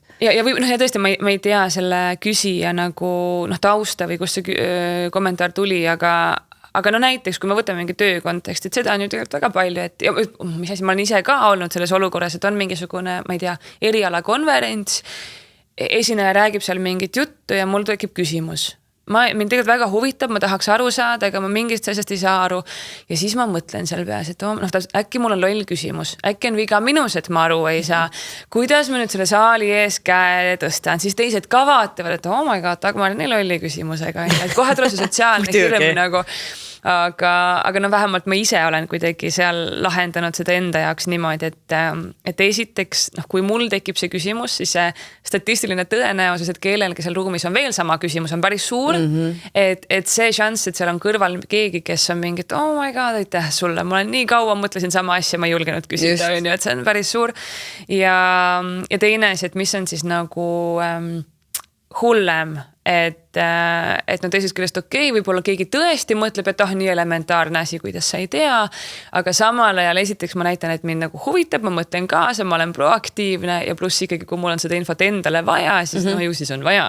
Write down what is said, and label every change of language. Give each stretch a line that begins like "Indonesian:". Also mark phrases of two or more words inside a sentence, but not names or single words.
Estonian: Ja tõesti, ma ei tea selle küsija nagu tausta või kus see kommentaar tuli, aga näiteks, kui me võtame mingi töö konteksti, et seda on ju tegelikult väga palju, et mis asi, ma olen ise ka olnud selles olukorras, et on mingisugune, ma ei tea, erialakonverents, esineja räägib seal mingit juttu ja mul tekib küsimus. Mind tegelikult väga huvitab, ma tahaks aru saada, aga ma mingist asjast ei saa aru. Ja siis ma mõtlen seal peas, et äkki mul on loll küsimus, äkki on viga minus, et ma aru ei saa. Kuidas ma nüüd selle saali ees käe tõstan, siis teised ka vaatavad, et
English: oh my god,
Estonian: aga ma olen nii lolli küsimusega. Et kohe tuleb see sotsiaalne hirm nagu. Aga vähemalt ma ise olen kuidagi seal lahendanud seda enda jaoks niimoodi, et esiteks, kui mul tekib see küsimus, siis see statistiline tõenäosus, et kellelgi seal ruumis on veel sama küsimus, on päris suur. Et see šanss, et seal on kõrval keegi, kes on mingit,
English: oh my god,
Estonian: aitäh sulle, ma olen nii kaua mõtlesin sama asja, ma ei julgenud küsida, et see on päris suur. Ja teine asi, et mis on siis nagu hullem, et teisest küljest okei, võib-olla keegi tõesti mõtleb, et nii elementaarne asi, kuidas sa ei tea, aga samal ajal esiteks ma näitan, et mind nagu huvitab, ma mõtlen kaasa, ma olen proaktiivne ja pluss ikkagi, kui mul on seda infot endale vaja, siis ju siis on vaja.